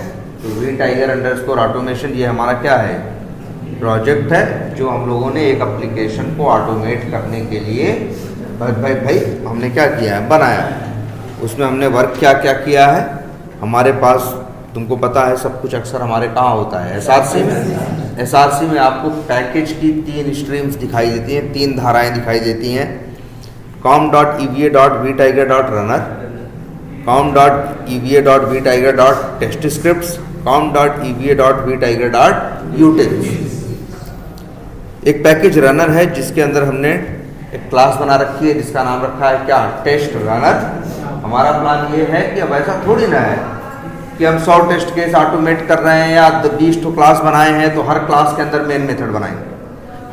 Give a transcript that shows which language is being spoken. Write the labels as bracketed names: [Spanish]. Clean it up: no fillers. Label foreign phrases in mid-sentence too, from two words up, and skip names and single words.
[Hindi] तो वी टाइगर अंडरस्कोर ऑटोमेशन, ये हमारा क्या है, प्रोजेक्ट है, जो हम लोगों ने एक एप्लीकेशन को ऑटोमेट करने के लिए भाई हमने क्या किया है, बनाया है। उसमें हमने वर्क क्या क्या किया है, हमारे पास तुमको पता है सब कुछ अक्सर हमारे कहाँ होता है, एसआरसी में। एसआरसी में आपको पैकेज की 3 स्ट्रीम्स दिखाई देती हैं, 3 धाराएं दिखाई देती हैं, com.eva.vtiger.runner, com.eva.vtiger.testScripts, com.eva.vtiger.utils। एक पैकेज रनर है जिसके अंदर हमने एक क्लास बना रखी है जिसका नाम रखा है क्या, टेस्ट रनर। हमारा प्लान ये है कि अब ऐसा थोड़ी ना है कि हम 100 [English] test case automate [Hindi] कर रहे हैं या 20 तो क्लास बनाए हैं तो हर क्लास के अंदर [English] main method [Hindi] बनाएंगे।